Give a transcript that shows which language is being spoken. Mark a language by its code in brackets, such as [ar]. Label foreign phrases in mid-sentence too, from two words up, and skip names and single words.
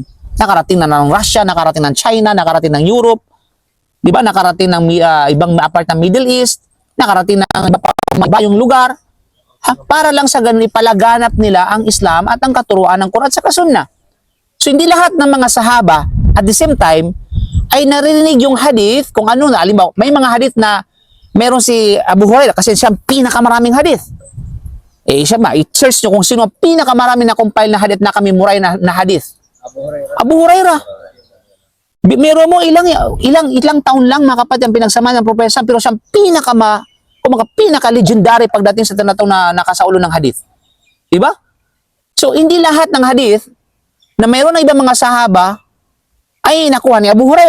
[tl] Nakarating na ng Russia, nakarating ng China, nakarating ng Europe, di ba? Nakarating ng ibang part ng Middle East, nakarating ng iba yung lugar. Para lang sa ganun, ipalaganap nila ang Islam at ang katuruan ng Quran at Sunnah. So hindi lahat ng mga sahaba [en] at the same time [tl] ay narinig yung hadith kung ano na. Halimbawa, may mga hadith na meron si Abu Hurairah kasi siya ang pinakamaraming hadith. Siya ba, i-search nyo kung sino ang pinakamaraming na compile na hadith na kami muray na hadith. Abu Hurairah. Meron mo ilang taon lang mga kapatid ang pinagsama ng propesa pero siya ang pinaka-legendary pagdating sa tinatawag na nakasaulo ng hadith. Diba? So hindi lahat ng hadith na mayroon ng ibang mga sahaba ay nakuha ni Abu Hurairah.